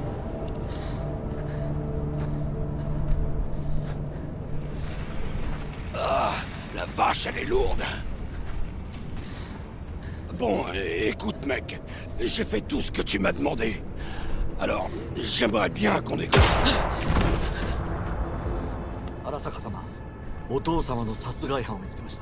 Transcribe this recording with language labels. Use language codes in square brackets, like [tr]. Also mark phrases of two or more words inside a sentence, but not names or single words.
[fr] Ah, la vache, elle est lourde. Bon, écoute, mec, j'ai fait tout ce que tu m'as demandé. Alors, j'aimerais bien qu'on négocie. [ja] 荒坂様、お父様の殺害犯を見つけました。